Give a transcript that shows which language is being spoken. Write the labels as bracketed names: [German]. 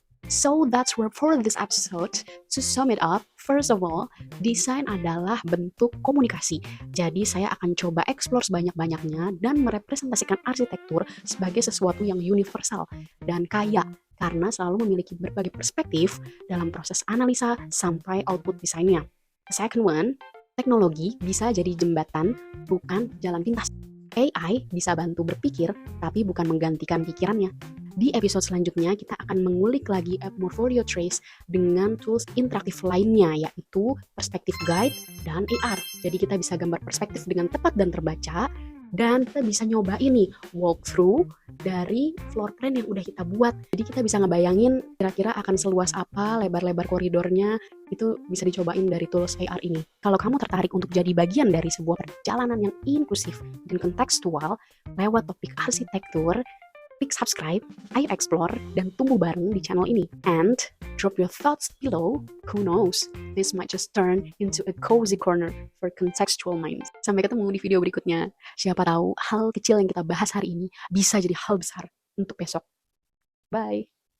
[English] So that's where for this episode. To sum it up, first of all, [Indonesian] desain adalah bentuk komunikasi. Jadi saya akan coba explore sebanyak-banyaknya dan merepresentasikan arsitektur sebagai sesuatu yang universal dan kaya karena selalu memiliki berbagai perspektif dalam proses analisa sampai output desainnya. [English] The second one, [Indonesian] teknologi bisa jadi jembatan, bukan jalan pintas. AI bisa bantu berpikir, tapi bukan menggantikan pikirannya. Di episode selanjutnya, kita akan mengulik lagi Portfolio Trace dengan tools interaktif lainnya, yaitu Perspective Guide dan AR. Jadi kita bisa gambar perspektif dengan tepat dan terbaca, dan kita bisa nyoba ini walkthrough dari floor plan yang udah kita buat. Jadi kita bisa ngebayangin kira-kira akan seluas apa lebar-lebar koridornya, itu bisa dicobain dari tools AR ini. Kalau kamu tertarik untuk jadi bagian dari sebuah perjalanan yang inklusif dan kontekstual lewat topik arsitektur, klik subscribe, ayo explore, dan tumbuh bareng di channel ini. [English] And drop your thoughts below. Who knows, this might just turn into a cozy corner for contextual minds. [Indonesian] Sampai ketemu di video berikutnya. Siapa tahu hal kecil yang kita bahas hari ini bisa jadi hal besar untuk besok. Bye.